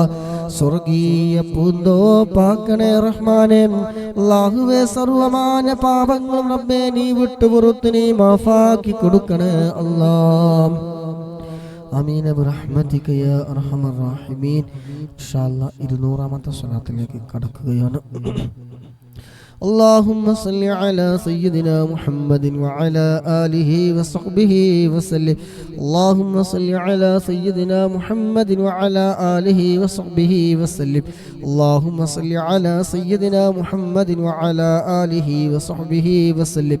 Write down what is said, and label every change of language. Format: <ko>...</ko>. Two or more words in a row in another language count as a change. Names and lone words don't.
<ml>സ്വർഗീയ പൂന്തോപ്പാക്കണേ റഹ്മാനെ. അല്ലാഹുവേ സർവമാന പാപങ്ങളും റബ്ബേ നീ വിട്ടുപുറത്ത് നീ മാഫാക്കി കൊടുക്കണേ അല്ലാഹ്.</ml> <ar>آمين برحمتك يا أرحم الراحمين. إن شاء الله</ar> <ml>200ാമത്തെ സ്വലാത്തിലേക്ക് കടക്കുകയാണ്.</ml> <ar>اللهم صل على سيدنا محمد وعلى آله وصحبه وسلم. اللهم صل على سيدنا محمد وعلى آله وصحبه وسلم. اللهم صل على سيدنا محمد وعلى آله وصحبه وسلم.</ar>